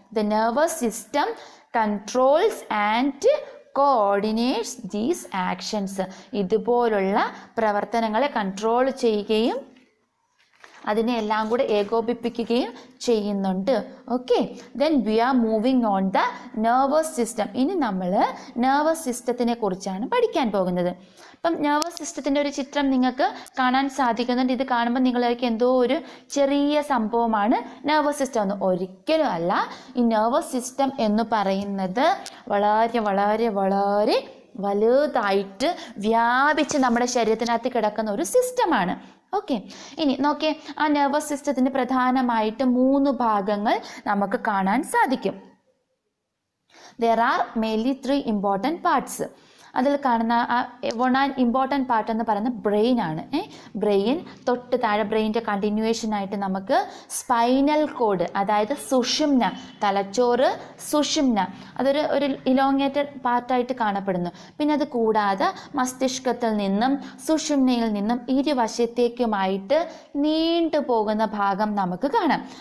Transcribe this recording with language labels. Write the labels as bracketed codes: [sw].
[en] The nervous system controls and coordinates these actions. [ml] ഇതുപോലുള്ള പ്രവർത്തനങ്ങളെ control ചെയ്യുകയും അതിനെ എല്ലാം കൂടെ ഏകോപിപ്പിക്കുകയും ചെയ്യുന്നുണ്ട്. [en] Okay, then we are moving on the nervous system. [ml] ഇനി നമ്മൾ നെർവസ് സിസ്റ്റത്തിനെ കുറിച്ചാണ് പഠിക്കാൻ പോകുന്നത്. അപ്പം നെർവസ് സിസ്റ്റത്തിൻ്റെ ഒരു ചിത്രം നിങ്ങൾക്ക് കാണാൻ സാധിക്കുന്നുണ്ട്. ഇത് കാണുമ്പോൾ നിങ്ങളേക്ക് എന്തോ ഒരു ചെറിയ സംഭവമാണ് നെർവസ് സിസ്റ്റം എന്ന്. ഒരിക്കലും അല്ല. ഈ നെർവസ് സിസ്റ്റം എന്ന് പറയുന്നത് വളരെ വളരെ വളരെ വലുതായിട്ട് വ്യാപിച്ച് നമ്മുടെ ശരീരത്തിനകത്ത് കിടക്കുന്ന ഒരു സിസ്റ്റമാണ്. ഓക്കെ, ഇനി നോക്കിയേ, ആ നെർവസ് സിസ്റ്റത്തിന് പ്രധാനമായിട്ട് 3 ഭാഗങ്ങൾ നമുക്ക് കാണാൻ സാധിക്കും. [en] There are mainly 3 important parts. [ml] അതിൽ കാണുന്ന ഇമ്പോർട്ടൻറ്റ് പാർട്ട് എന്ന് പറയുന്നത് ബ്രെയിൻ ആണ്. ബ്രെയിൻ തൊട്ട് താഴെ ബ്രെയിൻ്റെ കണ്ടിന്യൂവേഷൻ ആയിട്ട് നമുക്ക് സ്പൈനൽ കോഡ്, അതായത് സുഷുമ്ന, തലച്ചോറ് സുഷുമ്ന, അതൊരു ഇലോങ്ങേറ്റഡ് പാർട്ടായിട്ട് കാണപ്പെടുന്നു. പിന്നെ അത് കൂടാതെ മസ്തിഷ്കത്തിൽ നിന്നും സുഷുമ്നയിൽ നിന്നും ഇരുവശത്തേക്കുമായിട്ട് നീണ്ടു പോകുന്ന ഭാഗം നമുക്ക് കാണാം.